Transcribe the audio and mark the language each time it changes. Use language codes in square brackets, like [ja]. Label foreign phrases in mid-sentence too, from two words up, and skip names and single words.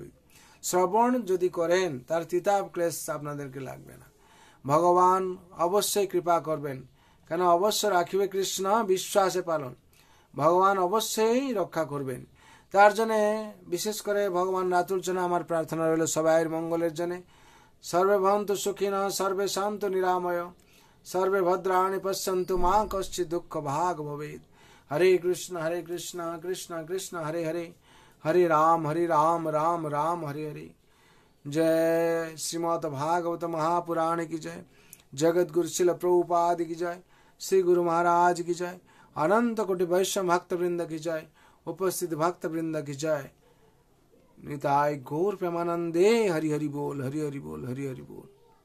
[bn] শ্রবণ যদি করেন তার তিতাপ ক্লেশ আপনাদেরকে লাগবে না। ভগবান অবশ্যই কৃপা করবেন, কেন অবশ্য রাখিবে কৃষ্ণ বিশ্বাসে পালন। ভগবান অবশ্যই রক্ষা করবেন। তার জন্য বিশেষ করে ভগবান রাতুল জন্য আমার প্রার্থনা রইল সবাইয়ের মঙ্গলের জন্য। [sa] সর্বে ভবন্তু সুখিনঃ, সর্বে শান্তু নিরাময়, সর্বে ভদ্রাণি পশ্যন্তু মা কশ্চিৎ দুঃখ ভাগ ভবেৎ। হরে কৃষ্ণ কৃষ্ণ কৃষ্ণ হরে হরে, হরে রাম রাম রাম हरे हरे। [hi] जय श्रीमद् भागवत महापुराण की जय, जगत गुरु शिल प्रभुपाद की जय, श्री गुरु महाराज की जय, अनंत कोटि वैष्णव भक्त वृंद की जय, उपस्थित भक्त वृंद की जय। [bn] নিতাই গৌর প্রেমানন্দে। হরি হরি বোল, হরি হরি বোল, হরি হরি বোল।